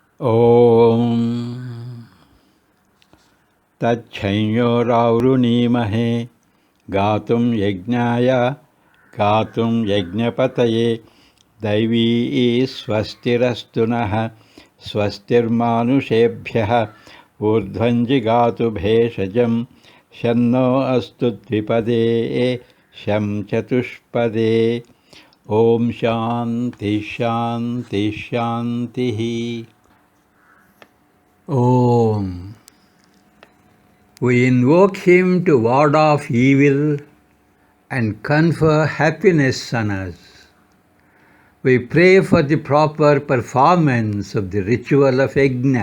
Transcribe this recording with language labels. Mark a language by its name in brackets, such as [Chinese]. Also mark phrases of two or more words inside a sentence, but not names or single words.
[Sanskrit] ಓಂ ತಚ್ಛಂಯೋರಾವೃಣೀಮಹೇ ಗಾತುಂ ಯಜ್ಞಾಯ ಗಾತುಂ ಯಜ್ಞಪತಯೇ ದೈವೀ ಸ್ವಸ್ತಿರಸ್ತು ನಃ ಸ್ವಸ್ತಿರ್ಮಾನುಷೇಭ್ಯಃ ಊರ್ಧ್ವಂಜಿಗಾತು ಭೇಷಜಂ ಶನ್ನೋ ಅಸ್ತು ದ್ವಿಪದೇ ಶಂ ಚತುಷ್ಪದೇ. ಓಂ ಶಾಂತಿ ಶಾಂತಿ ಶಾಂತಿ. [English] Om. We invoke him to ward off evil and confer happiness on us. We pray for the proper performance of the ritual of yajna.